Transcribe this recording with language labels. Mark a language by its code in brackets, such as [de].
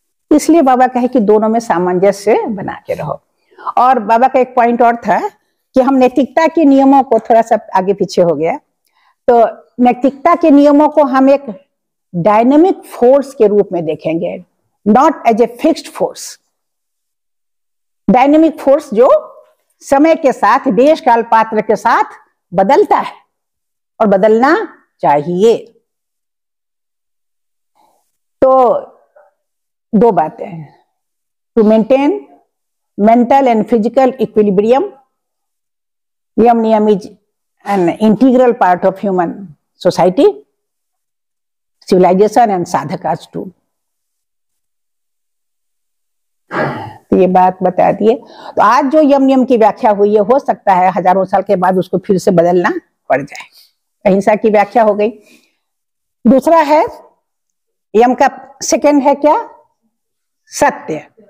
[hi] इसलिए बाबा कहे कि दोनों में सामंजस्य बना के रहो। और बाबा का एक पॉइंट और था कि हम नैतिकता के नियमों को, थोड़ा सा आगे पीछे हो गया, तो नैतिकता के नियमों को हम एक डायनेमिक फोर्स के रूप में देखेंगे, [en] Not as a fixed force. [hi] Dynamic force जो समय के साथ, देश काल पात्र के साथ बदलता है और बदलना चाहिए। तो दो बातें, [en] To maintain mental and physical equilibrium, yam niyam is an integral part of human society, civilization and sadhakas too. [hi] तो ये बात बता दिए। तो आज जो यम नियम की व्याख्या हुई है, हो सकता है हजारों साल के बाद उसको फिर से बदलना पड़ जाए। अहिंसा की व्याख्या हो गई। दूसरा है यम का सेकंड है क्या? सत्य।